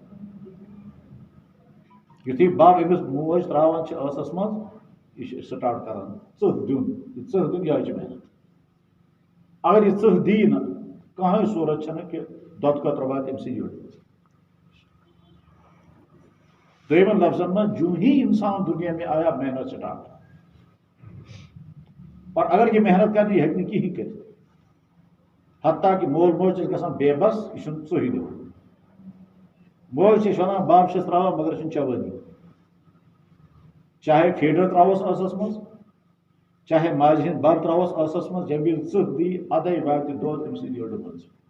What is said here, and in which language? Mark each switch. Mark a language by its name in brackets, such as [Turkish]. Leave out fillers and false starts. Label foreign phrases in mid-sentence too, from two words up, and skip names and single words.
[Kashmiri] یُتھُے بب أمِس موج ترٛاوان چھِ ٲسَس منٛز، یہِ چھِ سٹارٹ کران ژٕہ دیُن. یہِ ژٕہ دیُن یِہوٚے چھِ محنت. اگر یہِ ژٕہ دی نہٕ، کٕہٕنۍ صوٗرت چھَنہٕ کہِ دۄدٕ قطرٕ واتہِ أمۍ سٕنٛدِ یٔڈ. دوٚیمن لفظن منٛز [Urdu] جو ہی انسان دنیا میں آیا محنت سٹارٹ. [Kashmiri] اور اگر یہ محنت کرِ یہِ ہیٚکہِ نہٕ کِہیٖنۍ کٔرِتھ. حتیٰ کہ مول موج چھِ گژھان بے بس، یہِ چھُنہٕ ژٕہٕے دِوان. موج چھِ وَنان بب چھِس ترٛاوان مگر چھُنہٕ چَوٲنی. چاہے فیٖڈر ترٛاووس ٲسس منٛز، چاہے ماجہِ ہِنٛدۍ بب ترٛاووس ٲسس منٛز، ییٚمہِ وِزِ ژٕہ دی اَدَے واتہِ دۄد أمۍ سٕنٛدِ یٔڈ منٛز.